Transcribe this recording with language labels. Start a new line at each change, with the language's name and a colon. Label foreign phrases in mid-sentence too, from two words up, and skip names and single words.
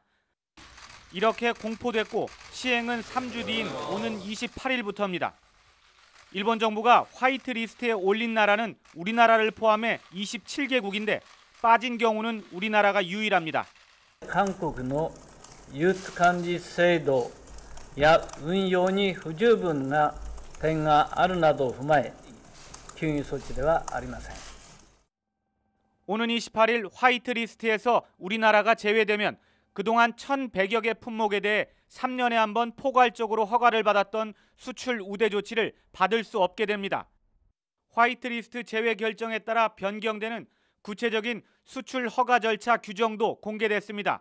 Korean: 이렇게 공포됐고 시행은 3주 뒤인 오는 28일부터입니다. 일본 정부가 화이트 리스트에 올린 나라는 우리나라를 포함해 27개국인데 빠진 경우는 우리나라가 유일합니다.
Japanese: 한국의 輸出管理制度や運用に不十分な点があるなどを踏まえ休業措置ではありません。
Korean: 오는 28일 화이트 리스트에서 우리나라가 제외되면 그동안 1,100여 개 품목에 대해 3년에 한 번 포괄적으로 허가를 받았던 수출 우대 조치를 받을 수 없게 됩니다. 화이트 리스트 제외 결정에 따라 변경되는 구체적인 수출 허가 절차 규정도 공개됐습니다.